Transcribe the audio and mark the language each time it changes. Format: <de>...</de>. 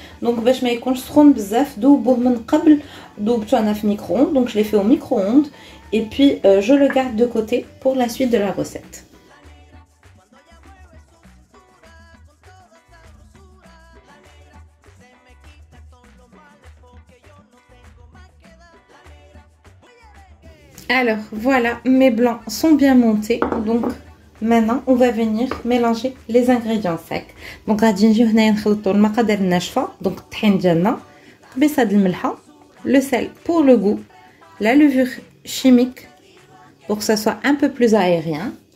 <ar>Donc باش ما يكونش سخون بزاف ذوبوه من قبل. ذوبته انا في</ar> <fr>micro-ondes, donc je l'ai fait au micro-ondes et puis je le garde de côté pour la suite de la recette. Alors voilà, mes blancs sont bien montés. Donc maintenant on va venir mélanger les ingrédients secs.</fr> <ar>Donc غادي نجيو هنايا نخلطوا المقادير الناشفه.</ar> <fr>Donc</fr> <ar>الطحين ديالنا، خبيصه د الملحه،</ar> <fr>le sel pour le goût, la levure chimique pour que ça soit un peu plus aérien.</fr>